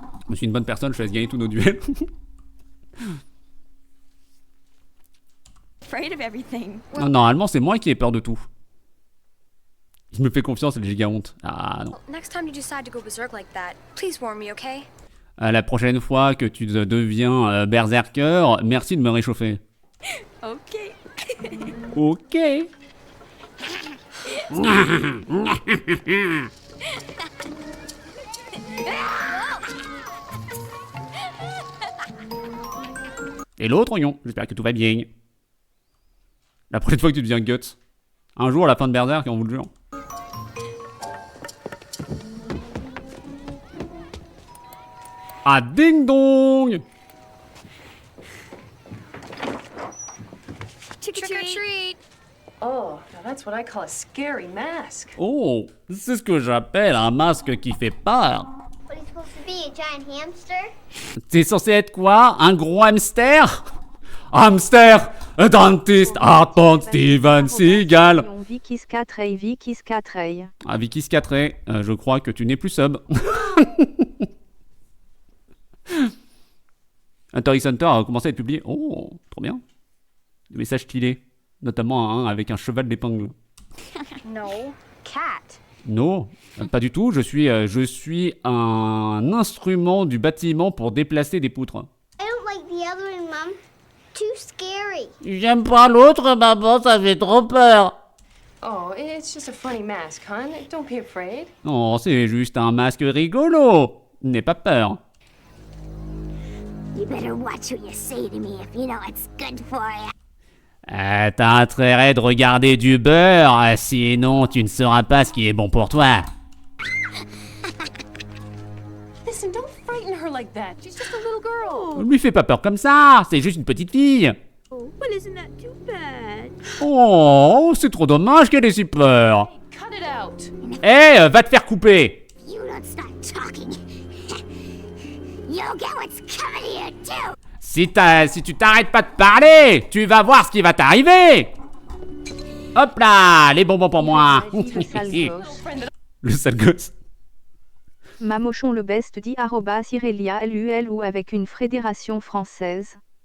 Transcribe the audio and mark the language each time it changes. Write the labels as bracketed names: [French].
[French] Je suis une bonne personne, je laisse gagner tous nos duels. [English] afraid of everything. [French] Non, normalement, c'est moi qui ai peur de tout. Il me fait confiance, elle est giga honte. Ah non. [English] Next time you decide to go berserk like that, please warn me, okay? [French] La prochaine fois que tu deviens berserker, merci de me réchauffer. [English] Okay. [French] Ok. Et l'autre oignon, j'espère que tout va bien. La prochaine fois que tu deviens Guts. Un jour à la fin de Berserk, on vous le jure. Ah ding dong! [English] Trick or treat! Oh, now that's what I call a scary mask. [French] Oh, c'est ce que j'appelle un masque qui fait peur. [English] What are you supposed to be, a giant hamster? [French] T'es censé être quoi? Un gros hamster? Hamster! Un dentiste! Attends, Steven Seagal! Vikis 4 Vikis 4 Ah, Vikis 4 je crois que tu n'es plus sub. Hunter x Hunter a commencé à être publié. Oh, trop bien. Des messages stylés. Notamment un avec un cheval d'épingle. [English] No. Cat. [French] Non, pas du tout. Je suis un instrument du bâtiment pour déplacer des poutres. [English] I don't like the other one, Mom. Too scary. [French] J'aime pas l'autre, maman, ça fait trop peur. [English] Oh, it's just a funny mask, hon. Don't be afraid. [French] Non, c'est juste un masque rigolo. N'aie pas peur. [English] You better watch what you say to me if you know it's good for you. [French] T'as intérêt de regarder du beurre, sinon tu ne sauras pas ce qui est bon pour toi. [English] Listen, don't frighten her like that. She's just a little girl. [French] Lui fais pas peur comme ça, c'est juste une petite fille. [English] Oh, well, isn't that too bad? [French] Oh, c'est trop dommage qu'elle ait si peur. [English] Cut it out. [French] Eh, va te faire couper. [English] You don't start talking. You'll get what's coming to you, too. [French] Si tu t'arrêtes pas de parler, tu vas voir ce qui va t'arriver. Hop là, les bonbons pour moi. Le sale gosse. Le sale gosse. Mamochon le best dit @Irelia LUL ou avec une fédération française.